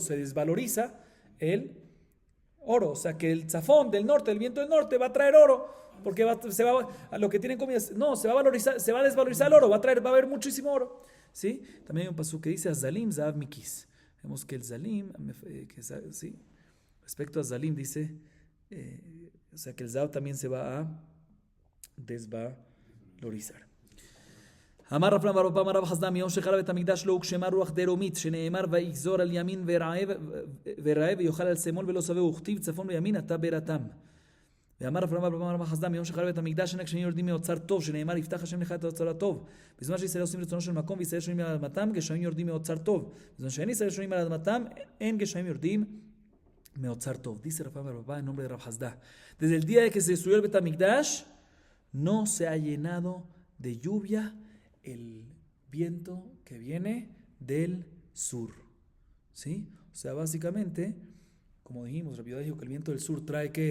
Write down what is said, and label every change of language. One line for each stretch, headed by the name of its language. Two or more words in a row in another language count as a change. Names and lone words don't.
Spanish: Se desvaloriza el oro, o sea que el zafón del norte, el viento del norte va a traer oro porque a lo que tienen comida, no, se va a valorizar, se va a desvalorizar el oro, va a haber muchísimo oro, ¿sí? También hay un pasuk que dice Zalim Zahav Mikis. Vemos que el Zalim, ¿sí? Respecto a Zalim dice o sea que el Zahav también se va a desvalorizar.
Hebrew: אמר רב בר פפא אמר רב חסדא מיום שחרב בית המקדש לא הוגשמה רוח דרומית שנאמר ויגזור על ימין ורעב ויאכל על שמאל ולא שבע וכתיב צפון וימין אתה בירתם. ואמר רב בר פפא אמר רב חסדא מיום שחרב בית המקדש אין הגשמים יורדים מאוצר טוב שנאמר יפתח השם לך את האוצר הטוב. בזמן שישראל עושים רצונו של מקום וישראל שונים על אדמתם גשמים יורדים מאוצר טוב. בזמן שאין ישראל שונים על אדמתם אין גשמים יורדים מאוצר טוב.
Spanish: Dice Rav בר פפא en nombre de Rav Hasdá. Desde el día de que se destruyó el Bet HaMikdash no se ha llenado de lluvia el viento que viene del sur, ¿sí? O sea, básicamente, como dijimos, Rabbi Judá dijo que el viento del sur trae ¿qué?